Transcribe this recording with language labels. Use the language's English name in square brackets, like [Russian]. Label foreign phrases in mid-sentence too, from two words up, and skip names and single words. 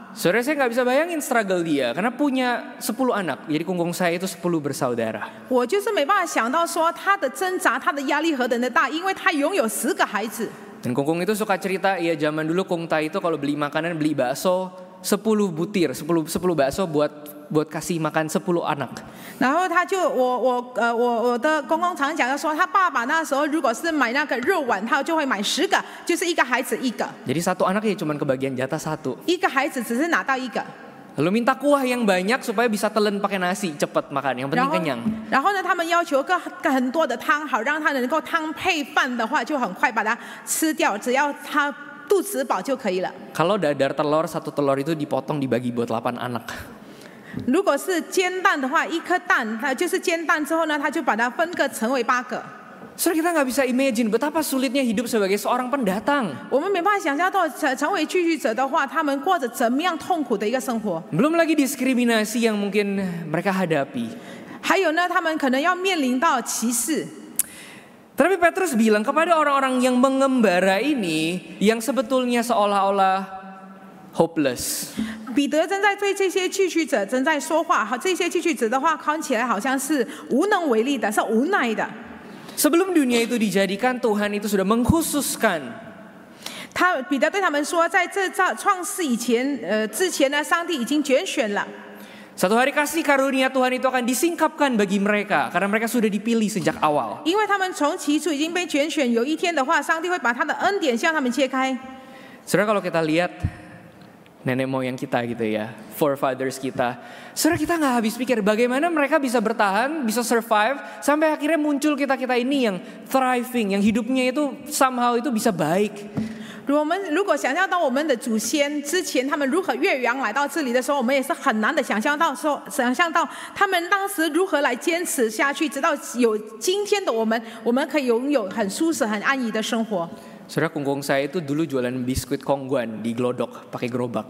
[Indonesian] Saudara, saya nggak bisa bayangin struggle dia karena punya 10 anak. Jadi kungkung saya itu 10 bersaudara. [Chinese] 我就是没办法想到说他的挣扎，他的压力何等的大，因为他拥有10个孩子。 [Indonesian] Dan kungkung itu suka cerita, ya zaman dulu Kung Tai itu kalau beli makanan, beli bakso 10 butir, 10 bakso buat kasih makan 10 anak. [Chinese] 然后他就我的公公常讲说，他爸爸那时候如果是买那个肉丸，他就会买10个，就是一个孩子一个。 [Indonesian] Jadi satu anak ya cuma kebagian jatah 1. [Chinese] 一个孩子只是拿到一个。 [Indonesian] Lalu minta kuah yang banyak supaya bisa telan pakai nasi, cepat makan, yang penting kenyang. [Chinese] 然后呢，他们要求很多的汤，好让他能够汤配饭的话，就很快把它吃掉，只要他肚子饱就可以了。 [Indonesian] Kalau dadar telur, 1 telur itu dipotong dibagi buat 8 anak. [Chinese] 如果是煎蛋的话，一颗蛋，它就是煎蛋之后呢，他就把它分割成为8个。 [Indonesian] Saudara, kita nggak bisa imagine betapa sulitnya hidup sebagai seorang pendatang. [Chinese] 我们没办法想象到成为寄居者的话，他们过着怎么样痛苦的一个生活。 [Indonesian] Belum lagi diskriminasi yang mungkin mereka hadapi. [Chinese] 还有呢，他们可能要面临到歧视。 [Indonesian] Tapi Petrus bilang kepada orang-orang yang mengembara ini, yang sebetulnya seolah-olah hopeless. [Chinese] 彼得正在对这些寄居者正在说话，这些寄居者的话看起来好像是无能为力的，是无奈的。 [Indonesian] Sebelum dunia itu dijadikan, Tuhan itu sudah mengkhususkan. [Chinese] 彼得对他们说，在这创世之前呢，上帝已经拣选了。 [Indonesian] Satu hari kasih karunia Tuhan itu akan disingkapkan bagi mereka, karena mereka sudah dipilih sejak awal. [Chinese] 因为他们从起初已经被拣选，有一天的话，上帝会把他的恩典向他们揭开。 [Indonesian] Saudara, kalau kita lihat nenek moyang kita gitu ya, forefathers kita, saudara, kita nggak habis pikir bagaimana mereka bisa bertahan, bisa survive sampai akhirnya muncul kita ini yang thriving, yang hidupnya itu somehow itu bisa baik. [Chinese] 我们如果想象到我们的祖先之前他们如何越洋来到这里的时候，我们也是很难的想象到他们当时如何来坚持下去，直到有今天的我们可以拥有很舒适、很安逸的生活。 [Indonesian] Saudara, kungkung saya itu dulu jualan biskuit Kongguan di Glodok pakai gerobak.